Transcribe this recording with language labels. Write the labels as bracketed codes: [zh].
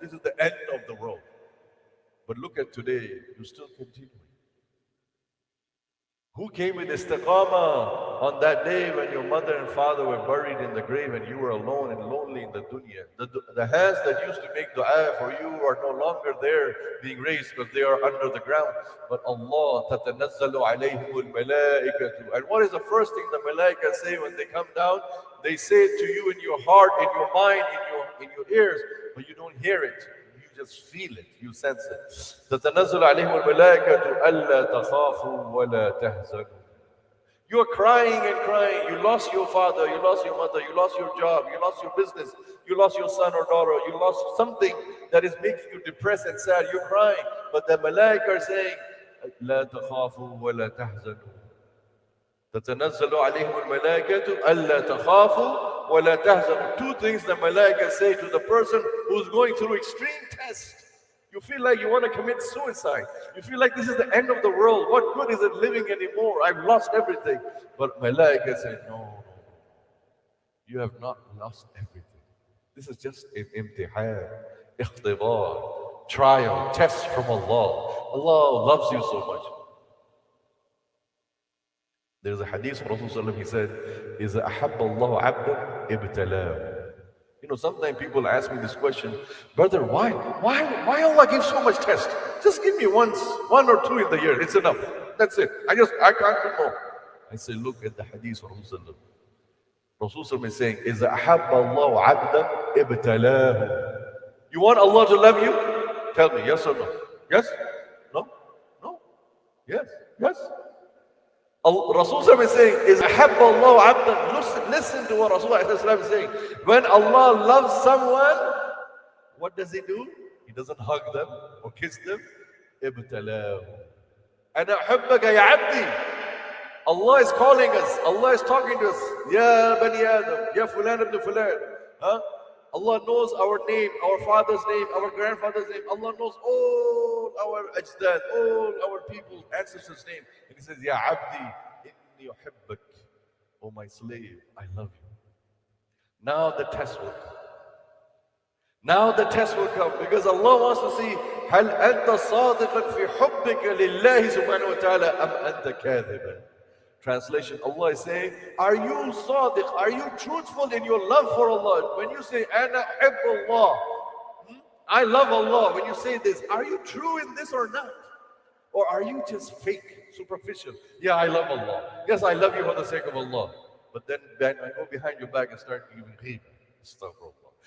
[en] This is the end of the world. But look at today, you still continue. Who came with istiqamah on that day when your mother and father were buried in the grave and you were alone and lonely in the dunya? The hands that used to make dua for you are no longer there being raised because they are under the ground. But Allah, [ar] تَتَنَزَّلُ عَلَيْهِمُ الْمَلَائِكَةُ. [en] And what is the first thing the malaika say when they come down? They say it to you in your heart, in your mind, in your ears, but you don't hear it. Just feel it, you sense it. [ar] تتنزل عليهم الملائكة ألا تخافوا ولا تحزنوا. [en] You are crying and crying. You lost your father, you lost your mother, you lost your job, you lost your business, you lost your son or daughter, you lost something that is making you depressed and sad. You're crying, but the malaika are saying, [ar] لا تخافوا ولا تحزنوا. تتنزل عليهم الملائكة ألا تخافوا ولا تحزنوا. [en] Two things the malaika say to the person who's going through extreme test. You feel like you want to commit suicide. You feel like this is the end of the world. What good is it living anymore? I've lost everything. But malaika say, no, you have not lost everything. This is just an imtihan, ikhtibar. trial, test from Allah. Allah loves you so much. There's a hadith from Rasulullah, he said, [ar] إِذَا أَحَبَّ اللَّهُ عَبْدًا ابْتَلَاهُ. [en] You know, sometimes people ask me this question, brother, why Allah gives so much test? Just give me one or two in the year. It's enough. That's it. I can't do more. I say, look at the hadith of Rasulullah. Rasulullah is saying, [ar] إِذَا أَحَبَّ اللَّهُ عَبْدًا ابْتَلَاهُ. [en] You want Allah to love you? Tell me, yes or no? Yes? No? No? Yes? Yes? Rasulullah is saying, is [ar] أحب الله عبدا. [en] Listen to what Rasulullah is saying. When Allah loves someone, what does He do? He doesn't hug them or kiss them. [ar] ابتلاه. أنا أحبك يا عبدي. [en] Allah is calling us. Allah is talking to us. Ya Bani Adam, Ya Fulan ibn Fulan. Huh? Allah knows our name, our father's name, our grandfather's name. Allah knows all our ajdad, all our people, ancestors' name. And He says, Ya Abdi, inni uhibbak. Oh my slave, I love you. Now the test will come. Now the test will come because Allah wants to see, [ar] هل أنت صادق في حبك لله سبحانه وتعالى أم أنت كاذبا? [en] Translation, Allah is saying, are you sadiq? Are you truthful in your love for Allah? When you say, Ana uhibbu Allah, I love Allah. When you say this, are you true in this or not? Or are you just fake, superficial? Yeah, I love Allah. Yes, I love you for the sake of Allah. But then I go behind your back and start giving ghibah. Astaghfirullah.